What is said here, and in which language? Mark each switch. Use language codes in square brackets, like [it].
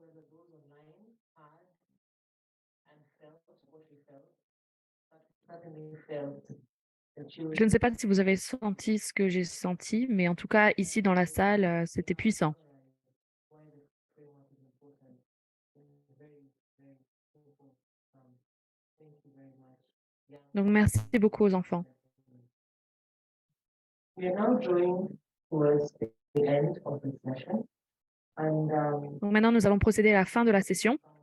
[en] those online had and felt what we felt, but certainly felt the children. [fr] Je ne sais pas si vous avez senti ce que j'ai senti, mais en tout cas, ici dans la salle, c'était puissant. [en] Why the framework is important. Very, very simple. Thank you very much. Young [fr] Donc, merci beaucoup aux enfants. [en] We are now drawing towards the end of the session. And [fr] Donc, maintenant, nous allons procéder à la fin de la session.